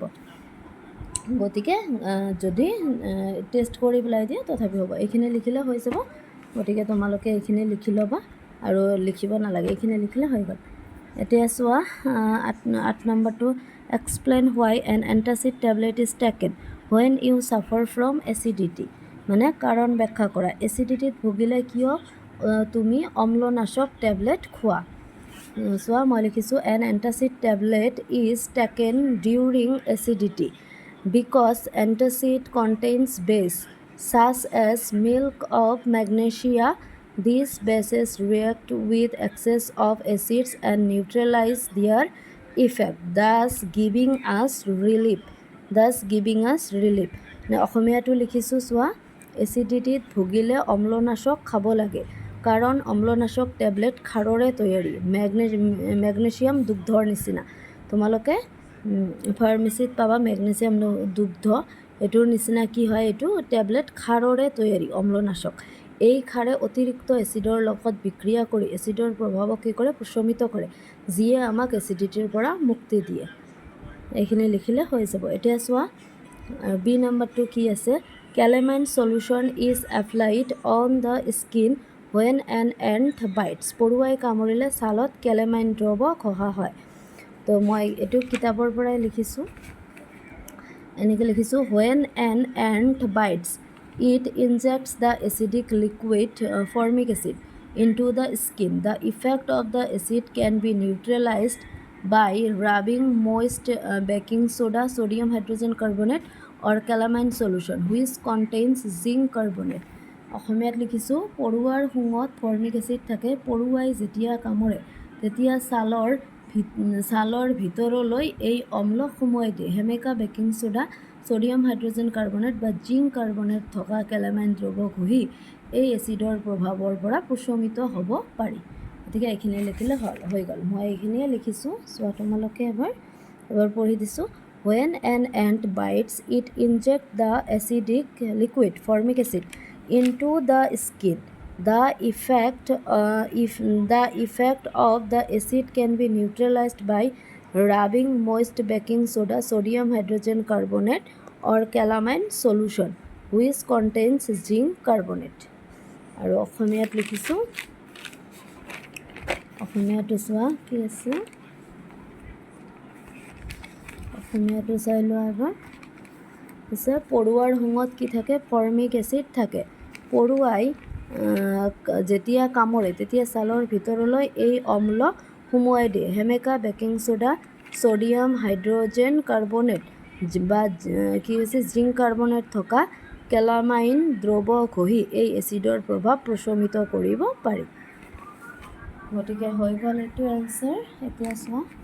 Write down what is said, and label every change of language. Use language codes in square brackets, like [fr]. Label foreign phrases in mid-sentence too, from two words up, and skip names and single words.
[as] গতিকে যদি টেষ্ট কৰি পেলাই দিয়ে তথাপি হ'ব। এইখিনি লিখিলে হৈ যাব। গতিকে তোমালোকে এইখিনি লিখি ল'বা, আৰু লিখিব নালাগে, এইখিনি লিখিলে হৈ গ'ল। এতিয়া চোৱা 8 নম্বৰটো, [en] Explain why an antacid tablet is taken when you suffer from acidity, [as] মানে কাৰণ ব্যাখ্যা কৰা। এচিডিটিত ভুগিলে কিয় তুমি অম্লনাশক টেবলেট খোৱা? চোৱা, মই লিখিছোঁ [en] An antacid tablet is taken during acidity because antacid contains base such as milk of magnesia. These bases react with excess of acids and neutralize their effect, thus giving us relief. [as] অসমীয়াটো লিখিছোঁ, চোৱা, এচিডিটিত ভুগিলে অম্লনাশক খাব লাগে, কাৰণ অম্লনাশক টেবলেট ক্ষাৰৰে তৈয়াৰী। মেগনেছিয়াম দুগ্ধৰ নিচিনা। তোমালোকে ফাৰ্মেচিত পাবা মেগনেছিয়াম দুগ্ধ, এইটোৰ নিচিনা কি হয়? এইটো টেবলেট ক্ষাৰৰে তৈয়াৰী অম্লনাশক। এই ক্ষাৰে অতিৰিক্ত এচিডৰ লগত বিক্ৰিয়া কৰি এচিডৰ প্ৰভাৱক কি কৰে? প্ৰশমিত কৰে, যিয়ে আমাক এচিডিটিৰ পৰা মুক্তি দিয়ে। এইখিনি লিখিলে হৈ যাব। এতিয়া চোৱা, বি নম্বৰটো কি আছে? [en] Calamine solution is applied on the skin when an ant bites. [as] পৰুৱাই কামুৰিলে ছালত কেলামাইন দ্ৰৱ ঘঁহা হয়। তো মই এইটো কিতাপৰ পৰাই লিখিছোঁ, এনেকৈ লিখিছোঁ, [en] when an ant bites it injects the acidic liquid formic acid into the skin. The effect of the acid can be neutralized by rubbing moist baking soda, sodium hydrogen carbonate or calamine solution which contains zinc carbonate. [as] অসমীয়াত লিখিছোঁ, পৰুৱাৰ শুঙত [en] formic acid [as] থাকে। পৰুৱাই যেতিয়া কামুৰে তেতিয়া ছালৰ ভিতৰলৈ এই অম্ল সুমুৱাই দিয়ে। সেমেকা [en] baking soda, sodium hydrogen carbonate [as] বা [en] zinc carbonate [as] থকা কেলামাইন দ্ৰৱ ঘঁহি এই এচিডৰ প্ৰভাৱৰ পৰা প্ৰশমিত হ'ব পাৰি। গতিকে এইখিনি লিখিলে হৈ গ'ল। মই এইখিনিয়ে লিখিছোঁ, চোৱা তোমালোকে এবাৰ পঢ়ি দিছোঁ। [en] when an ant bites it injects the acidic liquid formic acid into the skin. The effect of the acid can be neutralized by rubbing moist baking soda, sodium hydrogen carbonate or calamine solution which contains zinc carbonate. [as] আৰু অসমীয়াত লিখিছোঁ অসমীয়াটো চোৱা কি আছে অসমীয়াটো চাই লোৱা এবাৰ পিছে পৰুৱাৰ শুঙত কি থাকে [en] formic acid [as] থাকে পৰুৱাই যেতিয়া কামুৰে তেতিয়া ছালৰ ভিতৰলৈ এই অম্ল সুমুৱাই দিয়ে সেমেকা [en] baking soda sodium hydrogen carbonate [as] বা কি হৈছে [en] zinc carbonate [as] থকা কেলামাইন দ্ৰৱ ঘঁহি এই এচিডৰ প্ৰভাৱ প্ৰশমিত কৰিব পাৰি গতিকে হৈ গ'ল এইটো এনচাৰ এতিয়া চোৱা